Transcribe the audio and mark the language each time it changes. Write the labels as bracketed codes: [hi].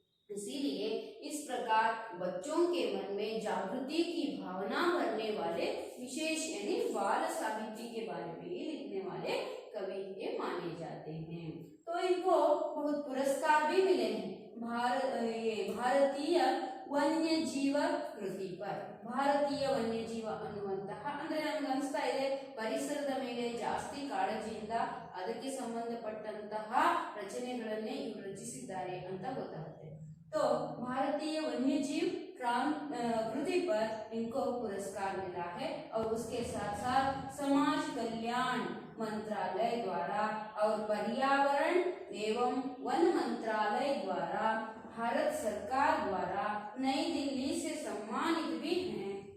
[hi] इसीलिए इस प्रकार बच्चों के मन में जागृति की भावना भरने वाले विशेष यानी बाल साहित्य के बारे में ही लिखने वाले कवि ये माने जाते हैं। तो इनको बहुत पुरस्कार भी मिले हैं। [kn] भारतीय वन्य जीव ಕೃತಿ पर ಭಾರತೀಯ ವನ್ಯಜೀವ ಅನ್ನುವಂತಹ, ಅಂದ್ರೆ ನಮ್ಗೆ ಅನಿಸ್ತಾ ಇದೆ ಪರಿಸರದ ಮೇಲೆ ಜಾಸ್ತಿ ಕಾಳಜಿಯಿಂದ ಅದಕ್ಕೆ ಸಂಬಂಧಪಟ್ಟಂತಹ ರಚನೆಗಳನ್ನೇ ಇವರು ರಚಿಸಿದ್ದಾರೆ ಅಂತ ಗೊತ್ತಾಗುತ್ತೆ. [hi] तो भारतीय वन्य जीव कृति पर इनको पुरस्कार मिला है और उसके साथ साथ समाज कल्याण मंत्रालय द्वारा और पर्यावरण एवं वन मंत्रालय द्वारा, भारत सरकार द्वारा नई दिल्ली से सम्मानित भी हैं।